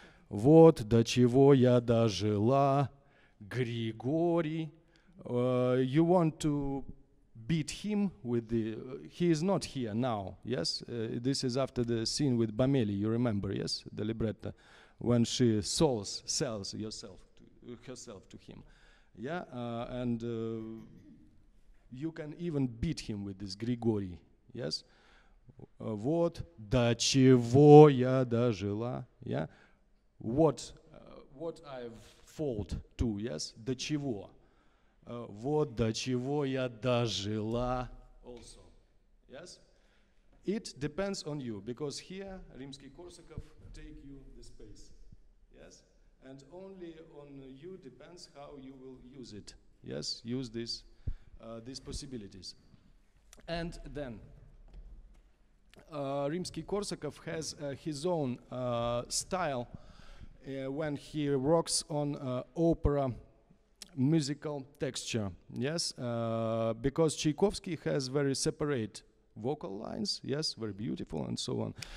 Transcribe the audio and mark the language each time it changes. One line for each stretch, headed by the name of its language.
Russian: Вот до чего я дожила, Григорий.
English: You want to beat him with the... he is not here now, yes? This is after the scene with Bameli, you remember, yes? The libretto, when she sells herself to him. Yeah, and you can even beat him with this Grigori, yes?
Russian: Вот до чего я дожила,
English: yeah? What I've fought to, yes?
Russian: До чего. Вот до чего я дожила
English: also. Yes? It depends on you, because here Rimsky-Korsakov take you the space. Yes? And only on you depends how you will use it. Yes? Use these possibilities. And then Rimsky-Korsakov has his own style when he works on opera musical texture, yes, because Tchaikovsky has very separate vocal lines, yes, very beautiful and so on.